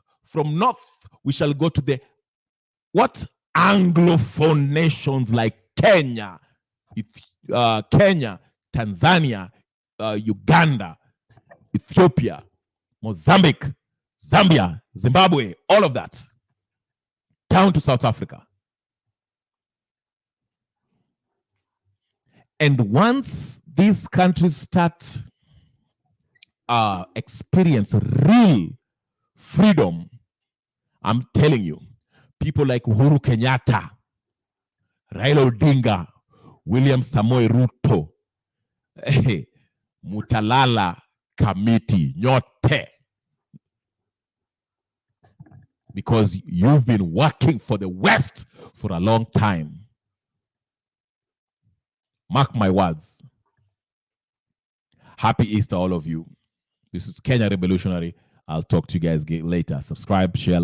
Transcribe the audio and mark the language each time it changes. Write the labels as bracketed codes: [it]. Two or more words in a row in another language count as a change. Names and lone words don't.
[en] From north, we shall go to the Anglophone nations like Kenya, Tanzania, Uganda, Ethiopia, Mozambique, Zambia, Zimbabwe, all of that, down to South Africa. And once these countries start experience real freedom, I'm telling you, people like Uhuru Kenyatta, Raila Odinga, William Samoei Ruto, Mutalala Kamiti, nyote. Because you've been working for the West for a long time. Mark my words. Happy Easter, all of you. This is Kenya Revolutionary. I'll talk to you guys later.